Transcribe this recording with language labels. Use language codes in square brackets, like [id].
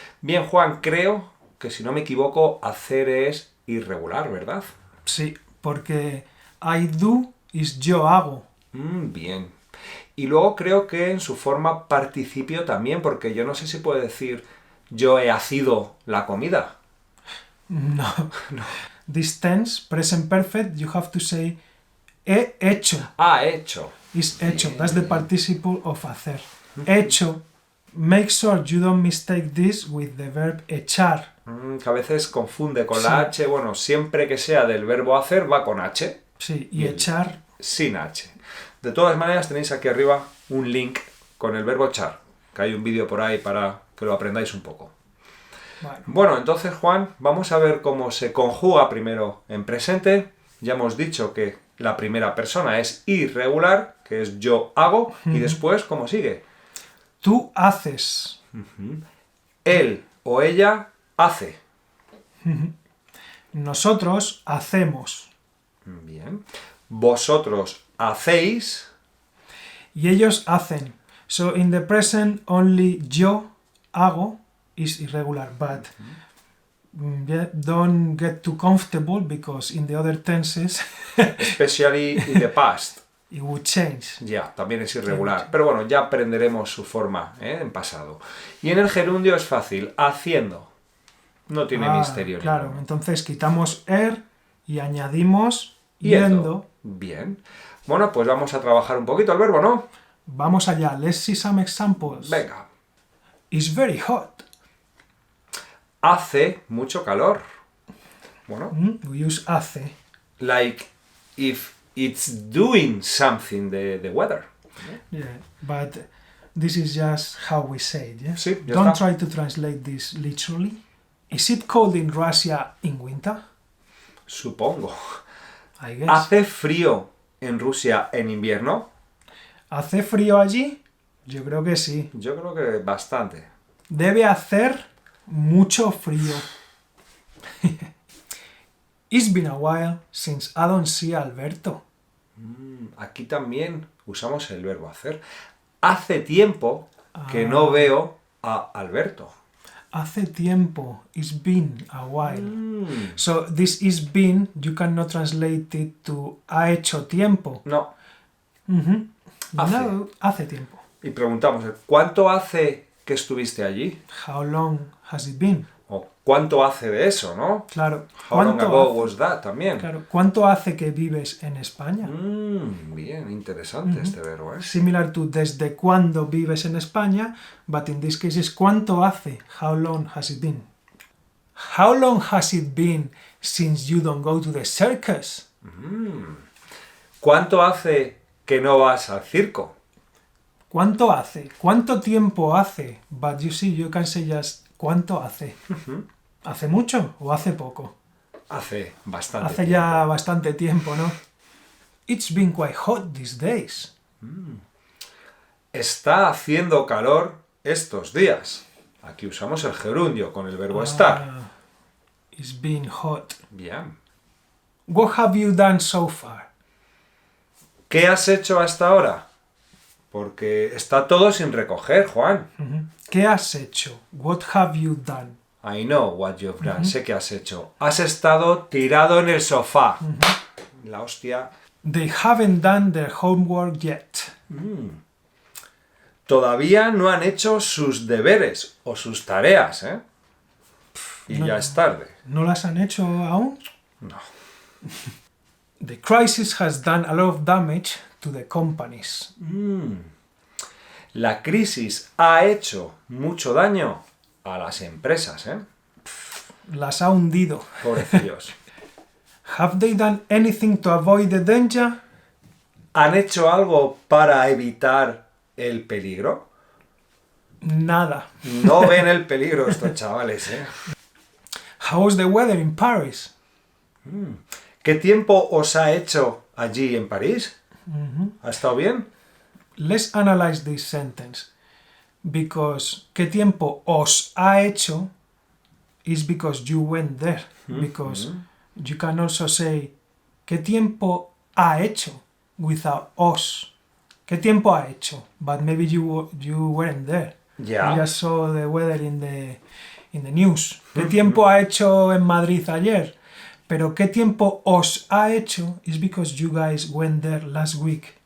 [es] Bien, Juan, creo que si no me equivoco, hacer es irregular, ¿verdad? Sí, porque [en] I do is [es] yo hago. Bien. Y luego creo que en su forma participio también, porque yo no sé si puedo decir yo he hacido la comida. No. [en] This tense, present perfect, you have to say [es] he hecho. Ah, hecho. [en] Is hecho. That's the participle of hacer. Hecho. Make sure you don't mistake this with the verb echar. [es] Que a veces confunde con la H. Bueno, siempre que sea del verbo hacer va con H. Sí, y echar... sin H. De todas maneras tenéis aquí arriba un link con el verbo echar, que hay un vídeo por ahí para que lo aprendáis un poco. Bueno, entonces, Juan, vamos a ver cómo se conjuga primero en presente. Ya hemos dicho que la primera persona es irregular, que es yo hago, y después, ¿cómo sigue? Tú haces. Él o ella hace. Nosotros hacemos. Bien. Vosotros hacéis. Y ellos hacen. [en] So in the present only [es] yo hago [en] is irregular, but don't get too comfortable because in the other tenses Especially in the past. it would change. [es] Ya, también es irregular. Pero bueno, ya aprenderemos su forma en pasado. Y en el gerundio es fácil. Haciendo. No tiene misterio. Claro, ninguno. entonces quitamos y añadimos yendo. Bien. Bueno, pues vamos a trabajar un poquito el verbo, ¿no? Vamos allá. [en] Let's see some examples. [es] Venga. [en] It's very hot. [es] Hace mucho calor. Bueno. [en] We use hace. Like if it's doing something, the weather. Yeah, but this is just how we say it, yeah? [es] Sí, ya [en] Don't [es] está. [en] try to translate this literally. Is it cold in Russia in winter? [es] Supongo. [en] I guess. [es] ¿Hace frío en Rusia en invierno? ¿Hace frío allí? Yo creo que sí. Yo creo que bastante. Debe hacer mucho frío. [en] It's been a while since I don't see Alberto. [es] Aquí también usamos el verbo hacer. Hace tiempo que no veo a Alberto. Hace tiempo. [en] It's been a while. So this is been, you cannot translate it to [es] ha hecho tiempo. No. Hace. No, hace tiempo. Y preguntamos, ¿cuánto hace que estuviste allí? [en] How long has it been? [es] O ¿cuánto hace de eso, no? Claro. [en] How long [es] ¿Cuánto [en] ago [es] hace? [en] was that [es] también? Claro. ¿Cuánto hace que vives en España? Bien, interesante este verbo, ¿eh? [en] Similar to [es] desde cuándo vives en España, [en] but in this case is [es] ¿cuánto hace? [en] How long has it been? How long has it been since you don't go to the circus? [es] ¿Cuánto hace que no vas al circo? ¿Cuánto hace? ¿Cuánto tiempo hace? [en] But you see, you can say just [es] ¿cuánto hace? ¿Hace mucho o hace poco? Hace bastante Hace tiempo. ya bastante tiempo, ¿no? [en] It's been quite hot these days. [es] Está haciendo calor estos días. Aquí usamos el gerundio con el verbo estar. [en] It's been hot. [es] Bien. [en] What have you done so far? [es] ¿Qué has hecho hasta ahora? Porque está todo sin recoger, Juan. ¿Qué has hecho? [en] What have you done? I know what you've done. [es] Sé qué has hecho. Has estado tirado en el sofá. La hostia. [en] They haven't done their homework yet. [es] Todavía no han hecho sus deberes o sus tareas, ¿eh? y ya es tarde. ¿No las han hecho aún? No. [en] The crisis has done a lot of damage to the companies. [es] La crisis ha hecho mucho daño a las empresas, ¿eh? Las ha hundido. Pobrecillos. [en] Have they done anything to avoid the danger? [es] ¿Han hecho algo para evitar el peligro? Nada. No ven el peligro estos chavales, ¿eh? [en] How's the weather in Paris? [es] ¿Qué tiempo os ha hecho allí en París? ¿Ha estado bien? [en] Let's analyze this sentence. Because [es] ¿qué tiempo os ha hecho? [en] Is because you went there. Because you can also say ¿qué tiempo ha hecho? [es] Without os. ¿Qué tiempo ha hecho? [en] But maybe you weren't there. Yeah. You just saw the weather in the news. [es] ¿Qué tiempo ha hecho en Madrid ayer? Pero ¿qué tiempo os ha hecho? [en] Is because you guys went there last week.